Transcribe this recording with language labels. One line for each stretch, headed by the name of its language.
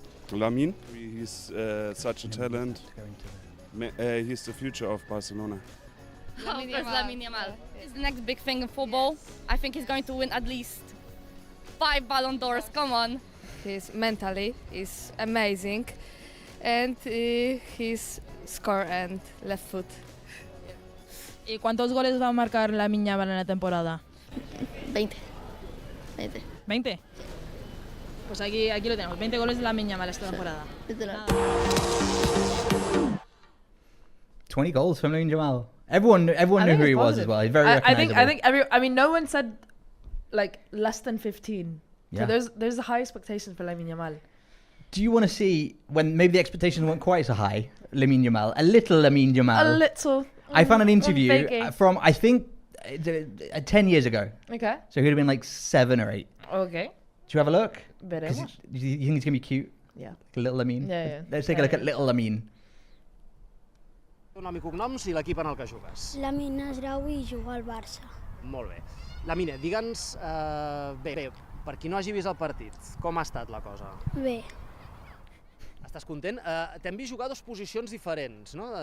English: Lamine, he's such a talent. He's the future of Barcelona. Lamine Yamal. He's the next big thing in football. I think he's going to win at least 5 Ballon d'Ors. Come on. He's mentally is amazing, and his score and left foot.
Spanish: ¿Y cuántos goles va a marcar Lamine Yamal en la temporada? 20. 20. Pues aquí lo tenemos. 20 goles de Lamine Yamal esta temporada.
English: 20 goals from Lamine Yamal. Everyone knew who he was as well. He's very recognizable. I think no one said like less than 15. Yeah. So there's a high expectation for Lamine Yamal. Do you want to see when maybe the expectations weren't quite so high, Lamine Yamal, a little Lamine Yamal? A little. I found an interview faking. from, I think, 10 years ago. Okay. So he'd have been like 7 or 8. Okay. Do you have a look?
Spanish: Veremos.
English: You think he's going to be cute? Yeah. Like a little Lamine? Yeah. Let's take a look at little Lamine.
Catalan: Nom i cognoms i l'equip en el que jugues. Lamine Asrau i jugo al Barça. Molt bé. Lamine, digue'ns, bé, per qui no hagi vist el partit, com ha estat la cosa? Bé. Estàs content? T'hem vist jugar a 2 posicions diferents, no?